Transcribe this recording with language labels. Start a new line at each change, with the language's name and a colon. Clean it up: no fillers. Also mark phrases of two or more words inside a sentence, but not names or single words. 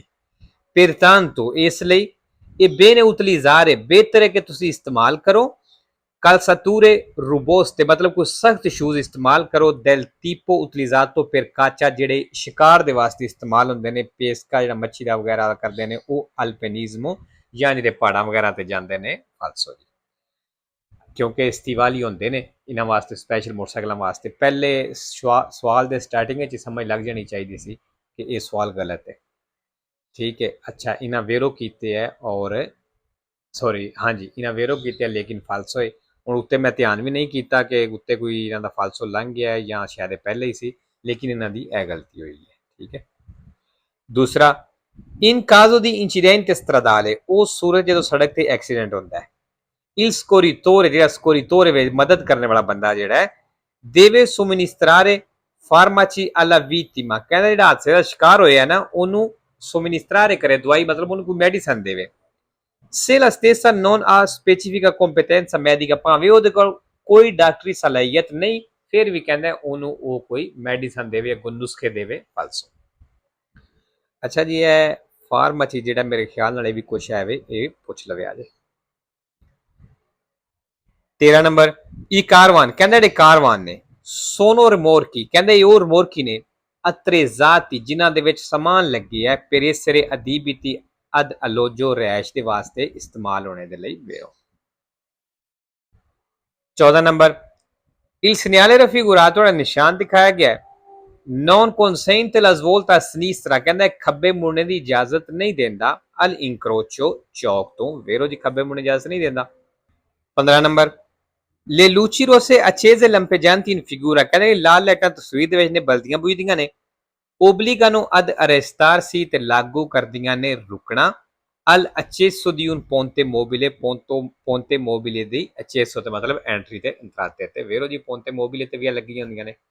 Punjabi: pertanto ਇਸ ਲਈ ਇਹ
Italian: bene utilizzare
Punjabi: ਬਿਹਤਰ ਹੈ ਕਿ ਤੁਸੀਂ ਇਸਤੇਮਾਲ ਕਰੋ
Italian: calzature robuste
Hindi: मतलब कोई सख्त शूज इस्तेमाल करो
Italian: del tipo utilizzato per caccia
Punjabi: ਜਿਹੜੇ ਸ਼ਿਕਾਰ ਦੇ ਵਾਸਤੇ ਇਸਤੇਮਾਲ ਹੁੰਦੇ ਨੇ ਪੇਸਕਾ ਜਿਹੜਾ ਮੱਛੀ ਦਾ ਵਗੈਰਾ ਕਰਦੇ ਨੇ ਉਹ ਅਲਪਿਨਿਜ਼ਮੋ ਜਾਂ ਜਿਹੜੇ ਪਹਾੜਾਂ ਵਗੈਰਾ ਤੇ ਜਾਂਦੇ ਨੇ ਫਾਲਸੋ ਜੀ ਕਿਉਂਕਿ ਸਟੀਵਾਲੀ ਹੁੰਦੇ ਨੇ ਇਹਨਾਂ ਵਾਸਤੇ ਸਪੈਸ਼ਲ ਮੋਟਰਸਾਈਕਲਾਂ ਵਾਸਤੇ। ਪਹਿਲੇ ਸਵਾਲ ਦੇ ਸਟਾਰਟਿੰਗ ਵਿੱਚ ਸਮਝ ਲੱਗ ਜਾਣੀ ਚਾਹੀਦੀ ਸੀ ਕਿ ਇਹ ਸਵਾਲ ਗਲਤ ਹੈ। ਠੀਕ ਹੈ, ਅੱਛਾ ਇਹਨਾਂ ਵੇਰੋ ਕੀਤੇ ਹੈ ਔਰ ਸੌਰੀ ਹਾਂਜੀ ਇਹਨਾਂ ਵੇਰੋ ਕੀਤੇ ਹੈ ਲੇਕਿਨ ਫਾਲਸੋ ਹੈ। ਹੁਣ ਉੱਤੇ ਮੈਂ ਧਿਆਨ ਵੀ ਨਹੀਂ ਕੀਤਾ ਕਿ ਉੱਤੇ ਕੋਈ ਇਹਨਾਂ ਦਾ ਫਾਲਸੋ ਲੰਘ ਗਿਆ ਹੈ ਜਾਂ ਸ਼ਾਇਦ ਪਹਿਲੇ ਹੀ ਸੀ ਲੇਕਿਨ ਇਹਨਾਂ ਦੀ ਇਹ ਗਲਤੀ ਹੋਈ ਹੈ। ਠੀਕ ਹੈ, ਦੂਸਰਾ
Italian: in caso di incidente stradale
Punjabi: ਉਹ ਸੂਰਤ ਜਦੋਂ ਸੜਕ ਤੇ ਐਕਸੀਡੈਂਟ ਹੁੰਦਾ ਹੈ
Italian: il scorritore
Punjabi: ਜਿਹੜਾ ਸਕੋਰੀਟੋਰੇ ਵਿੱਚ ਮਦਦ ਕਰਨ ਵਾਲਾ ਬੰਦਾ ਜਿਹੜਾ ਹੈ
Italian: deve somministrare farmaci alla vittima
Punjabi: ਕਹਿੰਦਾ ਜਿਹੜਾ ਹਾਦਸੇ ਦਾ ਸ਼ਿਕਾਰ ਹੋਇਆ ਨਾ ਉਹਨੂੰ somministrare ਕਰੇ ਦਵਾਈ ਮਤਲਬ ਉਹਨੂੰ ਕੋਈ ਮੈਡੀਸਨ ਦੇਵੇ।
Italian: se la stessa non ha specifica competenza medica
Punjabi: ਭਾਵੇਂ ਉਹਦੇ ਕੋਲ ਕੋਈ ਡਾਕਟਰੀ ਸਲਾਹੀਅਤ ਨਹੀਂ ਫਿਰ ਵੀ ਕਹਿੰਦਾ ਉਹਨੂੰ ਉਹ ਕੋਈ ਮੈਡੀਸਨ ਦੇਵੇ ਕੋਈ ਨੁਸਖੇ ਦੇਵੇ ਫਾਲਸੋ। ਅੱਛਾ ਜੀ ਇਹ ਫਾਰਮਾਚੀ ਜਿਹੜਾ ਮੇਰੇ ਖਿਆਲ ਨਾਲ ਇਹ ਵੀ ਕੁਛ ਹੈ ਵੇ ਇਹ ਪੁੱਛ ਲਵੇ ਆ ਜੇ। 13 ਨੰਬਰ ਇਹ ਕਾਰਵਾਨ ਕਹਿੰਦਾ ਜਿਹੜੇ ਕਾਰਵਾਨ ਨੇ
Italian: sono rimorchi
Punjabi: ਕਹਿੰਦੇ ਉਹ ਰਿਮੋਰਕੀ ਨੇ attrezzati ਜਿਨ੍ਹਾਂ ਦੇ ਵਿੱਚ ਸਮਾਨ ਲੱਗੇ ਹੈ
Italian: per essere adibiti ad alloggio
Punjabi: ਰਿਹਾਇਸ਼ ਦੇ ਵਾਸਤੇ ਇਸਤੇਮਾਲ ਹੋਣੇ ਦੇ ਲਈ ਵੇਰੋ।
Italian: 14 ਨੰਬਰ il segnale raffigurato
Punjabi: ਦਾ ਨਿਸ਼ਾਨ ਦਿਖਾਇਆ ਗਿਆ
Italian: non consente la svolta a sinistra,
Punjabi: ਕਹਿੰਦਾ ਖੱਬੇ ਮੁੜਨੇ ਦੀ ਇਜਾਜ਼ਤ ਨਹੀਂ ਦਿੰਦਾ,
Italian: al incrocio
Punjabi: ਚੌਕ ਤੋਂ, vero ਜੀ ਖੱਬੇ ਮੁੜਨੇ ਦੀ ਇਜਾਜ਼ਤ ਨਹੀਂ ਦਿੰਦਾ।
Italian: 15 ਨੰਬਰ le luci rosse accese e lampeggianti in figura,
Punjabi: ਕਹਿੰਦੇ ਲਾਲ ਲਾਈਟਾਂ ਤਸਵੀਰ ਦੇ ਵਿੱਚ ਨੇ ਬਲਦੀਆਂ ਬੁਝਦੀਆਂ ਨੇ,
Italian: obbligano ad arrestarsi
Punjabi: ਤੇ ਲਾਗੂ ਕਰਦੀਆਂ ਨੇ ਰੁਕਣਾ,
Italian: al accesso di un ponte mobile, ponte mobile
Punjabi: ਦੀ accesso ਤੇ ਮਤਲਬ ਐਂਟਰੀ ਤੇ entrate ਤੇ, vero ਜੀ
Italian: ponte mobile
Punjabi: ਤੇ ਵੀ ਲੱਗੀਆਂ ਹੁੰਦੀਆਂ ਨੇ।